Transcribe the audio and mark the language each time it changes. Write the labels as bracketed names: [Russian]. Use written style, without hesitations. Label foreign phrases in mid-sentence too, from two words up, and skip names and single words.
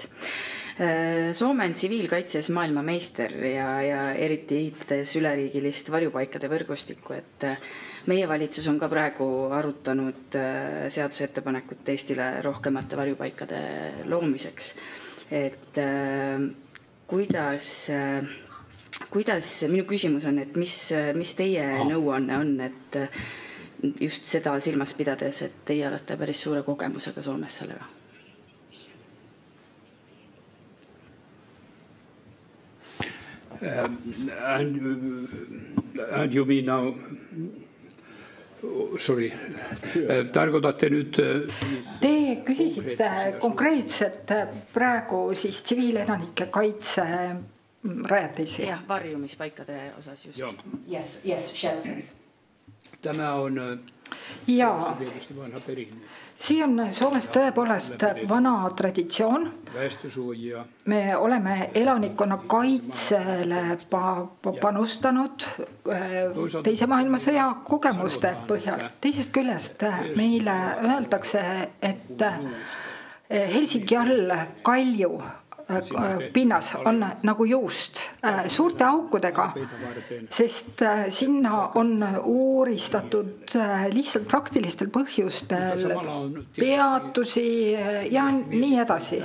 [Estonian] Soome on tsiviilkaitses maailmameister ja eriti ehitades üleriigilist varjupaikade võrgustikku, et meie valitsus on ka praegu arutanud seadusettepanekut Eestile rohkemate varjupaikade loomiseks. Et kuidas minu küsimus on, et mis teie nõuanne on, et just seda silmas pidades, et teie olete päris suure kogemusega Soomes sellega? [English] And you mean now, sorry, [Finnish] tarkoitatte nüüd... [Estonian] Te küsisite konkreetselt praegu siis tsiviilelanike kaitse rajatisi. Jah, varjumispaikade osas just. [English] Yes, shelters. [Finnish] Tämä on Jaa. Se on tietysti vanha perinne. [Estonian] See on Soomes tõepoolest vana traditsioon. [Finnish] Väestösuojia. [Estonian] Me oleme elanikkonna kaitsele panustanud teise maailmasõja kogemuste põhjal. Teisest küljest meile öeldakse, et Helsingi all Kalju pinnas on nagu juust suurte aukudega, sest sinna on uuristatud lihtsalt praktilistel põhjustel peatusi ja nii edasi.